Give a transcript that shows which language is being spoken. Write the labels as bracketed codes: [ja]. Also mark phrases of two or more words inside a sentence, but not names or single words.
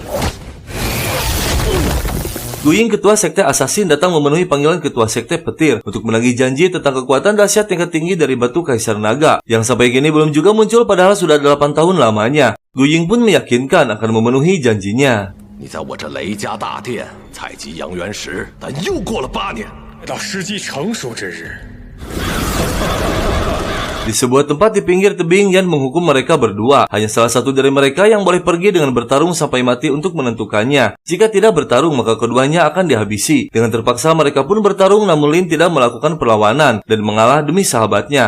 [id] Gu Guying, ketua sekte Assassin, datang memenuhi panggilan ketua sekte petir untuk menagih janji tentang kekuatan dahsyat tingkat tinggi dari batu Kaisar Naga yang sampai kini belum juga muncul padahal sudah 8 tahun lamanya. Guying pun meyakinkan akan memenuhi janjinya. [zh] 你在我这雷家大殿采集阳元石，但又过了8年，到时机成熟之日。 [id] Di sebuah tempat di pinggir tebing, Yan menghukum mereka berdua. Hanya salah satu dari mereka yang boleh pergi dengan bertarung sampai mati untuk menentukannya. Jika tidak bertarung, maka keduanya akan dihabisi. Dengan terpaksa mereka pun bertarung, namun Lin tidak melakukan perlawanan dan mengalah demi sahabatnya.